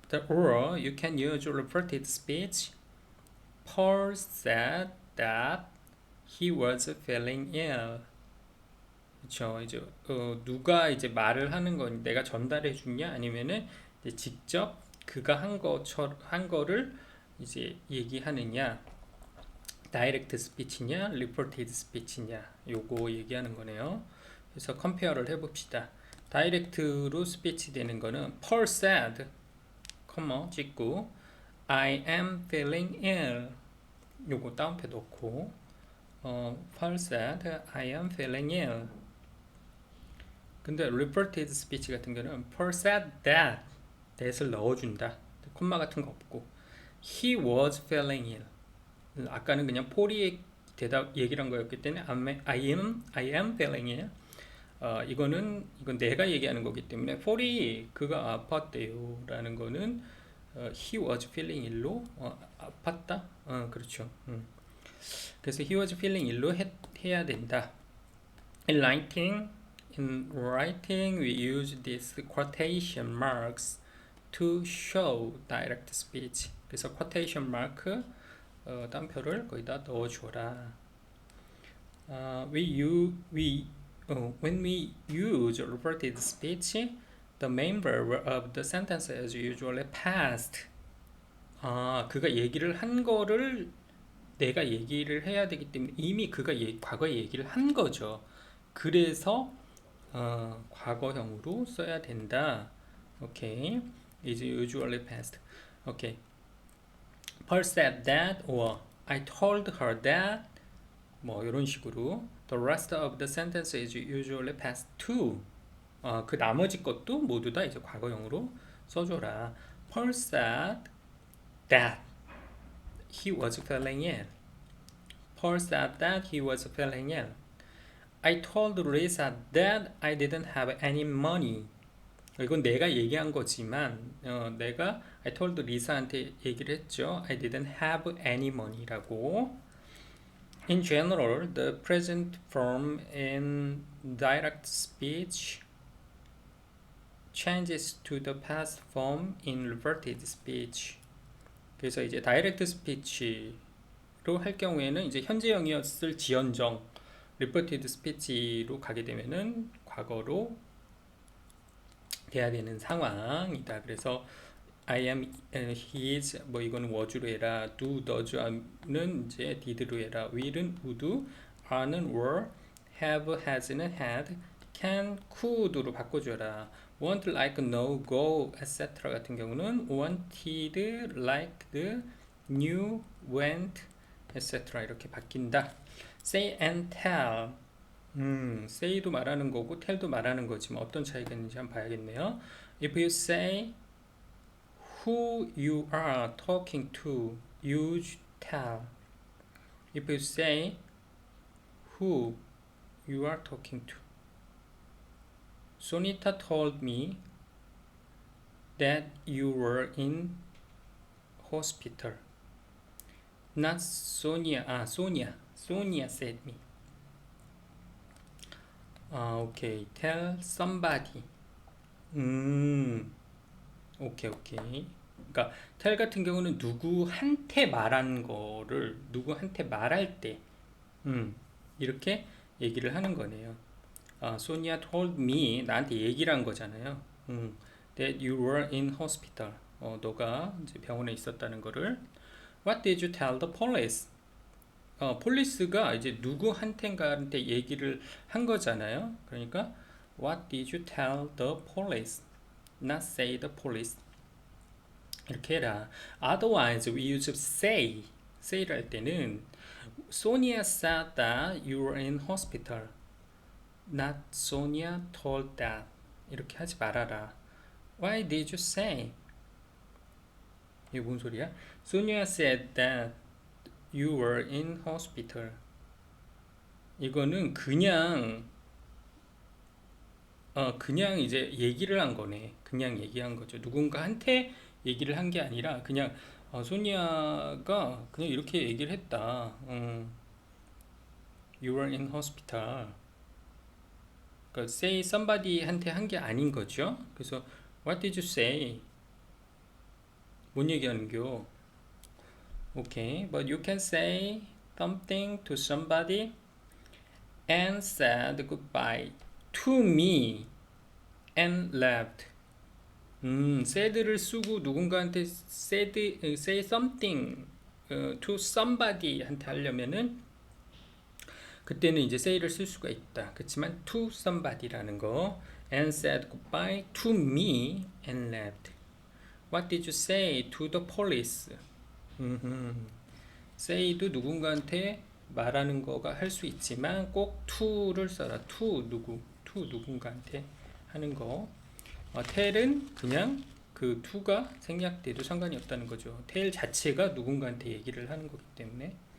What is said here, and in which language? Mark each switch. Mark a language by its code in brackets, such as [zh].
[en] Or you can use reported speech. Paul said that he was feeling ill. [ko] 그렇죠. 이제 누가 이제 말을 하는 건 내가 전달해 주냐 아니면은 이제 직접 그가 한 거를 이제 얘기하느냐. 다이렉트 스피치냐, 리포티드 스피치냐, 요거 얘기하는 거네요. 그래서 컴페어를 해봅시다. 다이렉트로 스피치 되는 거는 [en] Paul said, [ko] 컴마 찍고 [en] I am feeling ill. [ko] 요거 다운표 넣고 [en] Paul said I am feeling ill. [ko] 근데 reported speech 같은 경우는 Paul said that을 넣어준다. 콤마 같은 거 없고 [en] He was feeling ill. [ko] 아까는 그냥 폴이 얘기를 한 거였기 때문에 [en] I am feeling ill. [ko] 이건 내가 얘기하는 거기 때문에 폴이 그가 아팠대요 라는 거는 [en] he was feeling ill [ko] 로 아팠다? 그렇죠. 그래서 he was feeling ill로 해야 된다. [en] In writing we use these quotation marks to show direct speech. [ko] 그래서 quotation mark 땀표를 거기다 넣어줘라. [en] When we use reported speech, the main verb of the sentence is usually past. [ko] 그가 얘기를 한 거를 내가 얘기를 해야 되기 때문에 이미 그가 과거에 얘기를 한 거죠. 그래서 과거형으로 써야 된다. [en] 오케이. is usually past. 오케이. Paul said that, or I told her that, [ko] 뭐 이런 식으로. [en] The rest of the sentence is usually past two. [ko] 그 나머지 것도 모두 다 이제 과거형으로 써줘라. [en] Paul said that he was feeling ill. Paul said that he was feeling ill. I told Lisa that I didn't have any money. [ko] 이건 내가 얘기한 거지만 [en] I told [ko] 리사한테 얘기를 했죠. [en] I didn't have any money [ko] 라고. [en] In general, the present form in direct speech changes to the past form in reverted speech. [ko] 그래서 이제 direct speech로 할 경우에는 이제 현재형이었을 지연정 reverted speech로 가게 되면은 과거로 돼야 되는 상황이다. 그래서 I am, he is, 뭐 이거는 was로 해라. do, does는 이제 did로 해라. will은 would, are는 were, have, has는 had, can, could로 바꿔줘라. [en] want, like, know, go, etc. [ko] 같은 경우는 [en] wanted, liked, knew, went, etc. [ko] 이렇게 바뀐다. [en] say and tell. [ko] say도 말하는 거고 tell도 말하는 거지만 어떤 차이가 있는지 한번 봐야겠네요. [en] If you say who you are talking to, use tell. If you say who you are talking to. Sonita told me that you were in hospital. Not Sonia. Sonia said me. Okay. Tell somebody. Okay. [ko] 그러니까 tell 같은 경우는 누구한테 말한 거를 누구한테 말할 때 이렇게 얘기를 하는 거네요. [en] Sonia told me, [ko] 나한테 얘기를 한 거잖아요. [en] That you were in hospital. [ko] 너가 이제 병원에 있었다는 거를. [en] What did you tell the police? [ko] 폴리스가 이제 누구한테인가한테 얘기를 한 거잖아요. 그러니까 [en] What did you tell the police? Not say the police. [ko] 이렇게 해라. [en] Otherwise, we use say. [ko] say를 할 때는 [en] Sonia said that you were in hospital. Not Sonia told that. [ko] 이렇게 하지 말아라. [en] Why did you say? [ko] 이게 뭔 소리야? [en] Sonia said that you were in hospital. [ko] 이거는 그냥 이제 얘기를 한 거네. 그냥 얘기한 거죠. 누군가한테 얘기를 한 게 아니라 그냥 소니아가 그냥 이렇게 얘기를 했다. [en] You were in hospital. [ko] 그러니까 say somebody한테 한 게 아닌 거죠. 그래서 [en] What did you say? [ko] 뭔 얘기하는겨? [en] Okay, but you can say something to somebody and said goodbye to me and left. [ko] said를 쓰고 누군가한테 [en] say something to somebody [ko] 한테 하려면은 그때는 이제 say를 쓸 수가 있다. 그렇지만 [en] to somebody라는 거 and said goodbye to me and left. What did you say to the police? [ko] say도 누군가한테 말하는 거가 할 수 있지만 꼭 to를 써라. to 누군가한테 하는 거. tell은 그냥 그 to가 생략돼도 상관이 없다는 거죠. tell 자체가 누군가한테 얘기를 하는 거기 때문에.